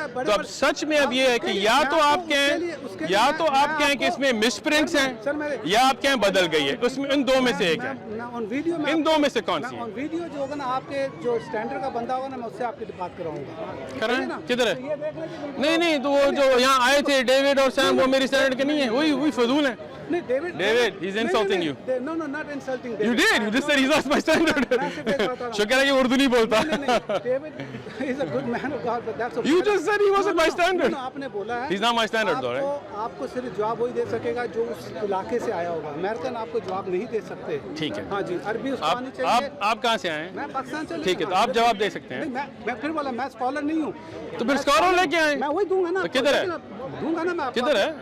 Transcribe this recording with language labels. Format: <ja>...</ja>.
<hi>तो अब सच में अब ये है कि या तो आप कहें कि इसमें मिसप्रिंट्स हैं, या आप कहें बदल गई है, उसमें इन दो में से एक है। इन दो में से कौन सी है? वीडियो जो होगा ना, आपके जो स्टैंडर्ड का बंदा होगा ना, मैं उससे आपकी बात कराऊंगा। कराएं, किधर है? नहीं, तो वो जो यहाँ आए थे डेविड और सैम, वो मेरी स्टैंडर्ड के नहीं है, वही फजूल है। नहीं,</hi> <en>David, he's insulting you. No, not insulting. You did. You just said he's not my standard.</en> <hi>शुक्र है कि उर्दू नहीं बोलता।</hi> <en>David is a good man of God, but that's okay. You just said he wasn't my standard.</en> <hi>आपने बोला है।</hi> <en>He's not my standard though, right?</en> <hi>आपको सिर्फ जवाब वही दे सकेगा जो उस इलाके से आया होगा। अमेरिकन आपको जवाब नहीं दे सकते। ठीक है। हाँ जी, अरबी उसको आनी चाहिए। आप कहाँ से आए हैं? मैं पाकिस्तान से। ठीक है, तो आप जवाब दे सकते हैं। मैं फिर बोला, मैं स्कॉलर नहीं हूँ। तो फिर स्कॉलर लेके आए। मैं वही दूंगा ना। तो किधर है? दूंगा ना मैं। किधर है?</hi>